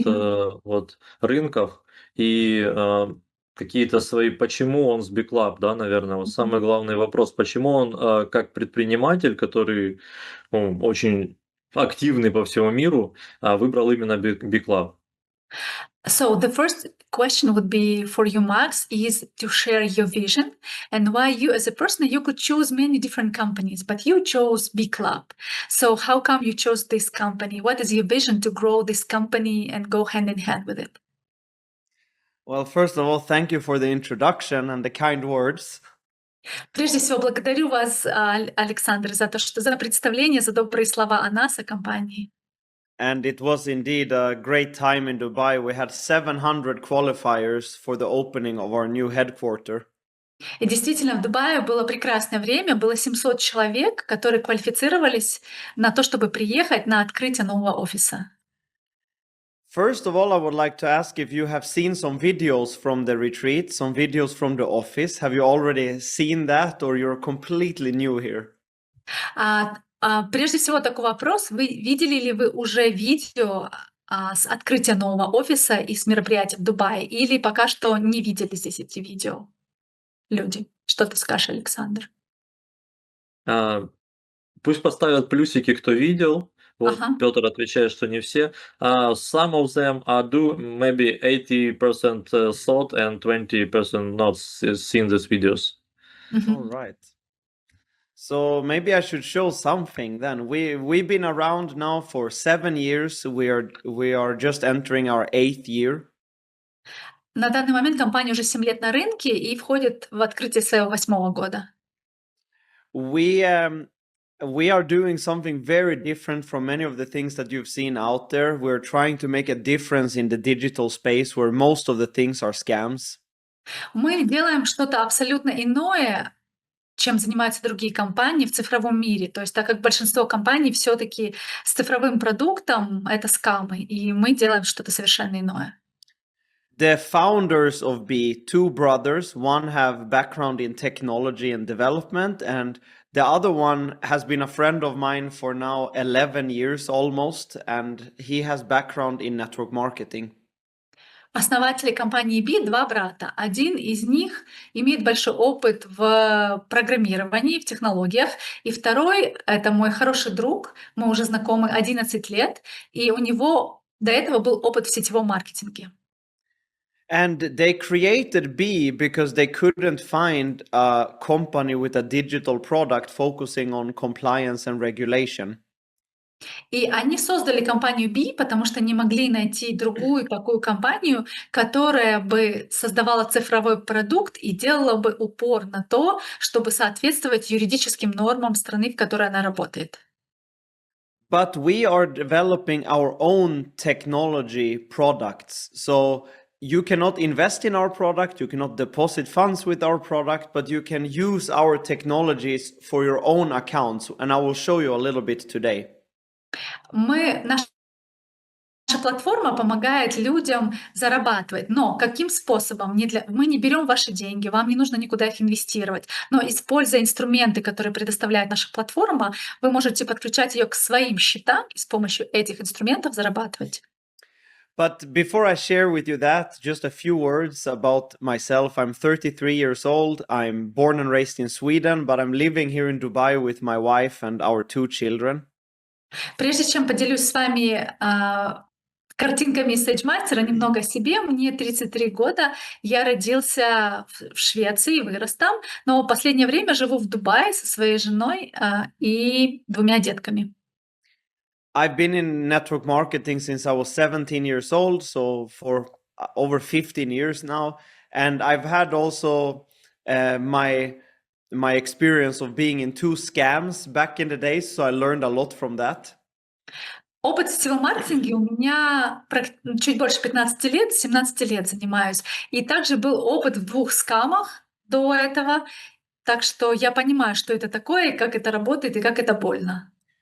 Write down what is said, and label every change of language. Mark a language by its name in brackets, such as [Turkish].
[Russian] Мгм. вот рынков и какие-то свои, почему он с BeClub, да, наверное, вот Мгм. самый главный вопрос, почему он как предприниматель, который очень активный по всему миру, выбрал именно BeClub. [English] So the first question would be for you, Max, is to share your vision and why you, as a person, you could choose many different companies, but you chose BeClub. So how come you chose this company? What is your vision to grow this company and go hand in hand with it? Well, first of all, thank you for the introduction and the kind words. [Russian] Прежде всего, благодарю вас, Александр, за то, что за представление, за добрые слова о нас, о компании. [English] And it was indeed a great time in Dubai. We had 700 qualifiers for the opening of our new headquarter. [Russian] И действительно, в Дубае было прекрасное время, было 700 человек, которые квалифицировались на то, чтобы приехать на открытие нового офиса. [English] First of all, I would like to ask if you have seen some videos from the retreat, some videos from the office. Have you already seen that, or you're completely new here? [Russian] Прежде всего такой вопрос. Вы видели ли вы уже видео с открытия нового офиса и с мероприятия в Дубае? Или пока что не видели здесь эти видео люди? Что ты скажешь, Александр? А, Пусть поставят плюсики, кто видел. Вот Ага. Петр отвечает, что не все. [English] Some of them do maybe 80% thought and 20% not seen these videos. All Мгм. right. So maybe I should show something then. We've been around now for 7 years. We are just entering our 8th year. [Russian] На данный момент компания уже 7 лет на рынке и входит в открытие своего 8-го года. [English] We are doing something very different from many of the things that you've seen out there. We're trying to make a difference in the digital space where most of the things are scams. [Russian] Мы делаем что-то абсолютно иное, чем занимаются другие компании в цифровом мире. То есть так как большинство компаний все таки с цифровым продуктом — это скамы, и мы делаем что-то совершенно иное. [English] The founders of two brothers, one have background in technology and development, and the other one has been a friend of mine for now 11 years almost, and he has background in network marketing. [Russian] Основатели компании два брата. Один из них имеет большой опыт в программировании, в технологиях, и второй — это мой хороший друг. Мы уже знакомы 11 лет, и у него до этого был опыт в сетевом маркетинге. [English] And they created because they couldn't find a company with a digital product focusing on compliance and regulation. [Russian] И они создали компанию потому что не могли найти другую такую компанию, которая бы создавала цифровой продукт и делала бы упор на то, чтобы соответствовать юридическим нормам страны, в которой она работает. [English] But we are developing our own technology products. So you cannot invest in our product, you cannot deposit funds with our product, but you can use our technologies for your own accounts. And I will show you a little bit today. [Russian] Наша платформа помогает людям зарабатывать, но каким способом? Мы не берем ваши деньги, вам не нужно никуда их инвестировать, но используя инструменты, которые предоставляет наша платформа, вы можете подключать ее к своим счетам и с помощью этих инструментов зарабатывать. [English] But before I share with you that, just a few words about myself. I'm 33 years old. I'm born and raised in Sweden, but I'm living here in Dubai with my wife and our 2 children. [Russian] Прежде чем поделюсь с вами картинками из стейдж-мастера, немного о себе. Мне 33 года, я родился в Швеции, вырос там, но в последнее время живу в Дубае со своей женой и 2 детками. [English] I've been in network marketing since I was 17 years old, so for over 15 years now. And I've had also my my experience of being in 2 scams back in the days, so I learned a lot from that. [Russian] Опыт в сетевом маркетинге у меня чуть больше 15 лет, 17 лет занимаюсь. И также был опыт в 2 скамах до этого. Так что я понимаю, что это такое, и как это работает, и как это больно.